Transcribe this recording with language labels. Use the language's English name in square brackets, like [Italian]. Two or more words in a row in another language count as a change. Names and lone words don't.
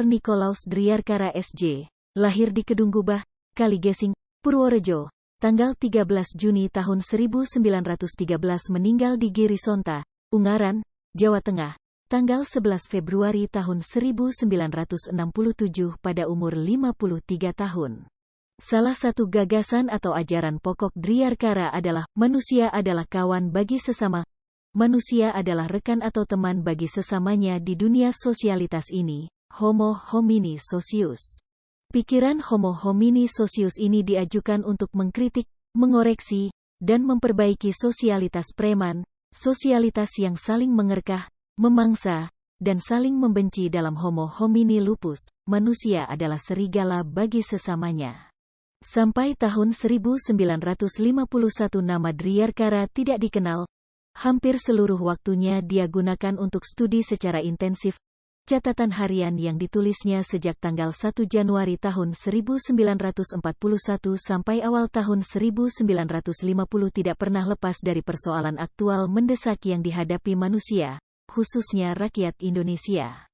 [Indonesian] Nikolaus Driarkara SJ, lahir di Kedunggubah, Kaligesing, Purworejo, tanggal 13 Juni tahun 1913, meninggal di Girisonta, Ungaran, Jawa Tengah, tanggal 11 Februari tahun 1967 pada umur 53 tahun. Salah satu gagasan atau ajaran pokok Driarkara adalah, manusia adalah kawan bagi sesama. Manusia adalah rekan atau teman bagi sesamanya di dunia sosialitas ini, [Latin] Homo homini socius. [Indonesian] Pikiran [Latin] Homo homini socius [Indonesian] ini diajukan untuk mengkritik, mengoreksi, dan memperbaiki sosialitas preman, sosialitas yang saling mengerkah, memangsa, dan saling membenci. Dalam [Latin] Homo homini lupus, [Indonesian] manusia adalah serigala bagi sesamanya. Sampai tahun 1951 nama Driarkara tidak dikenal. Hampir seluruh waktunya dia gunakan untuk studi secara intensif. Catatan harian yang ditulisnya sejak tanggal 1 Januari tahun 1941 sampai awal tahun 1950 tidak pernah lepas dari persoalan aktual mendesak yang dihadapi manusia, khususnya rakyat Indonesia.